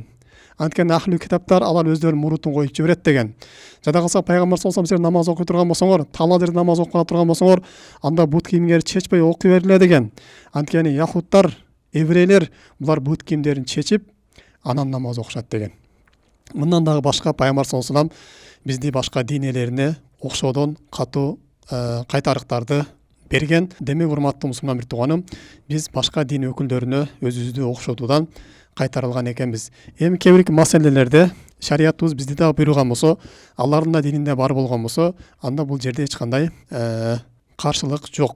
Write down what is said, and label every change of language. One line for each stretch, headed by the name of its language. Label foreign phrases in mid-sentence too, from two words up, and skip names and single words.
Kyrgyz: Анткени ахли китаптар алар өздөрүнүн мурутун коюп жиберет деген. Жада калса пайгамбар
Arabic: صلى الله عليه وسلم
Kyrgyz: силер намаз окуй турган болсоңор, талаа жерде намаз окуп турган болсоңор, анда бут кийимиңерди чечпей окуй бергиле деген. Анткени яхуттар, еврейлер булар бут кийимдерин чечип, анан намаз окушат деген. Мындан дагы башка пайгамбар
Arabic: صلى الله عليه وسلم
Kyrgyz: бизди башка дин ээлерине окшодон катуу кайтарыктарды берген. Демек урматтуу мусулман бир тууганым, биз башка дин өкүлдөрүнө өзүбүздү окшотуудан кайтарылган экенбиз. Эми кээ бир маселелерде шариятыбыз бизди да буйруган болсо, алардын да дининде бар болгон болсо, анда бул жерде эч кандай каршылык жок.